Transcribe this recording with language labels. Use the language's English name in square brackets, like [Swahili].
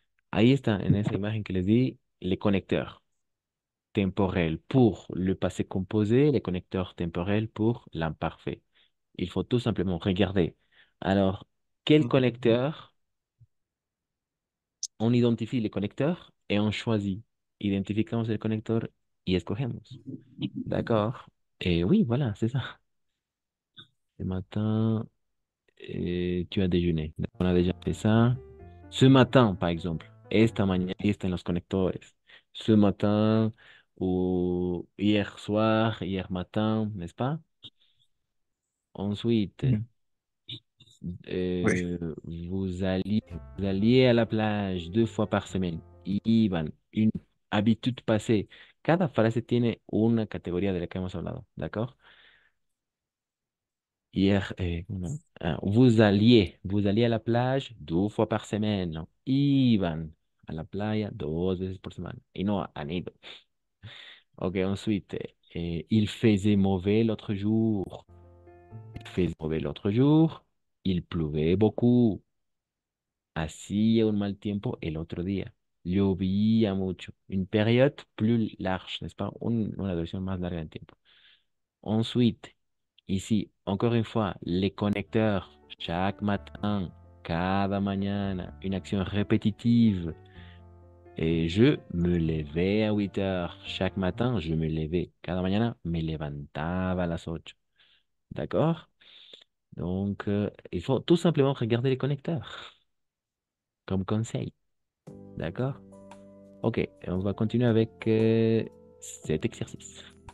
[Spanish] Ahí está, en esa imagen que les di, [French] les connecteurs temporels pour le passé composé, les connecteurs temporels pour l'imparfait. Il faut tout simplement regarder. Alors, quel connecteur? On identifie les connecteurs et on choisit. [Spanish] Identificamos el conector y escogemos. [French] D'accord? Et oui, voilà, c'est ça. Ce matin, tu as déjeuné. On a déjà fait ça. Ce matin, par exemple. [Spanish] Esta mañana, está en los conectores. [French] Ce matin ou hier soir, hier matin, n'est-ce pas? Ensuite, Oui. vous alliez à la plage 2 fois par semaine. Iban, une habitude passée. [Spanish] Cada frase tiene una categoría de la que hemos hablado, ¿d'accord? Hier, ¿cómo? [French] Vous alliez à la plage 2 fois par semaine. [Spanish] ¿No? Iban a la playa 2 veces por semana. Y no han ido. [French] Ok, ensuite, il faisait mauvais l'autre jour. Il faisait mauvais l'autre jour. Il pleuvait beaucoup. [Spanish] Hacía un mal tiempo el otro día. Llovía mucho. [French] Une période plus large, n'est-ce pas? [Spanish] Una duración más larga en tiempo. [French] Ensuite, ici, encore une fois, les connecteurs, chaque matin, [Spanish] cada mañana, [French] une action répétitive. Et je me levais à 8 heures. Chaque matin, je me levais. [Spanish] Cada mañana, me levantaba a las 8. [French] D'accord? Donc, il faut tout simplement regarder les connecteurs comme conseil. D'accord? Ok, on va continuer avec cet exercice.